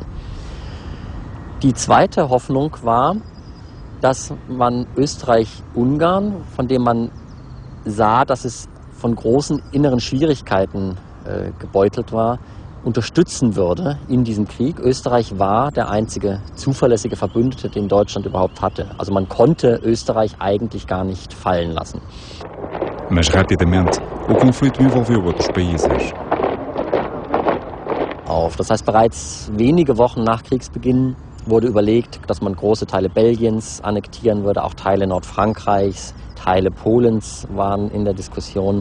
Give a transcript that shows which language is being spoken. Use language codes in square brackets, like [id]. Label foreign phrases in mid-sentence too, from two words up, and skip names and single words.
[de] Die zweite Hoffnung war, dass man Österreich-Ungarn, von dem man sah, dass es von großen inneren Schwierigkeiten gebeutelt war, unterstützen würde in diesem Krieg. Österreich war der einzige zuverlässige Verbündete, den Deutschland überhaupt hatte. Also man konnte Österreich eigentlich gar nicht fallen lassen. [pt] Mas rapidamente o conflito envolveu outros países. [de] Das heißt, bereits wenige Wochen nach Kriegsbeginn wurde überlegt, dass man große Teile Belgiens annektieren würde, auch Teile Nordfrankreichs, Teile Polens waren in der Diskussion.